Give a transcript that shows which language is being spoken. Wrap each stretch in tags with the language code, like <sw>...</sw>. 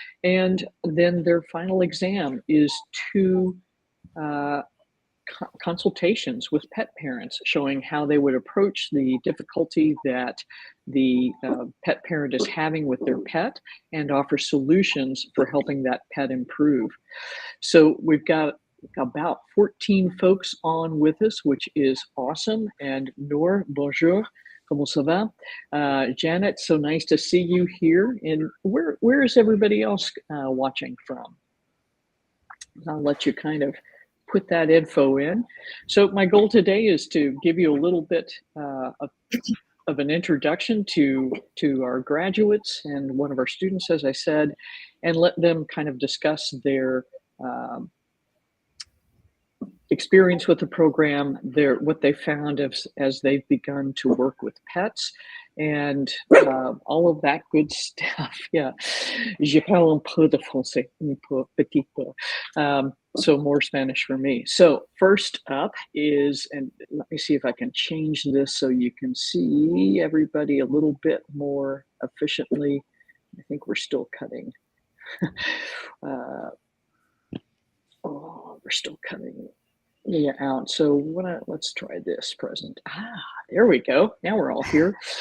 <en>And then their final exam is two consultations with pet parents showing how they would approach the difficulty that the pet parent is having with their pet and offer solutions for helping that pet improve. So we've got about 14 folks on with us, which is awesome.</en> <fr>And Noor, bonjour, comment ça va?</fr> <en>Janet, so nice to see you here. And where is everybody else watching from? I'll let you kind of put that info in. So my goal today is to give you a little bit of an introduction to our graduates and one of our students, as I said, and let them kind of discuss their experience with the program, what they found as they've begun to work with pets, and all of that good stuff.</en> <fr>Yeah, je parle un peu de français, un petit peu.</fr> <en>So more Spanish for me. So first up is, and let me see if I can change this so you can see everybody a little bit more efficiently. I think we're still cutting. We're still cutting out. So let's try this present. There we go. Now we're all here.</en>